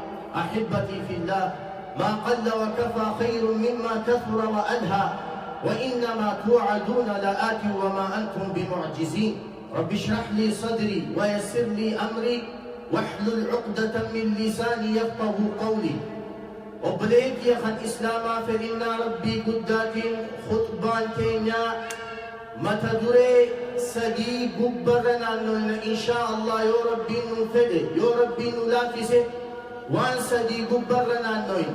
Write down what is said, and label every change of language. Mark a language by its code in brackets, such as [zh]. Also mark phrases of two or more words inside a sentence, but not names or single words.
[ar] أحبتي في الله، ما قل وكفى خير مما كثر وألهى، وإنما توعدون لآت وما أنتم بمعجزين. رب اشرح لي صدري ويسر لي أمري واحلل عقدة من لساني يفقه قولي. [om] obboleettii kan islaamaa fedhinnaa rabbii guddaatiin khutbaan keenya mata duree sadii gubbarra naannoyna [ar] إن شاء الله. [om] yoo rabbiin nu fedhe, yoo rabbiin nu laaffise waan sadii gubbarra naannoyna.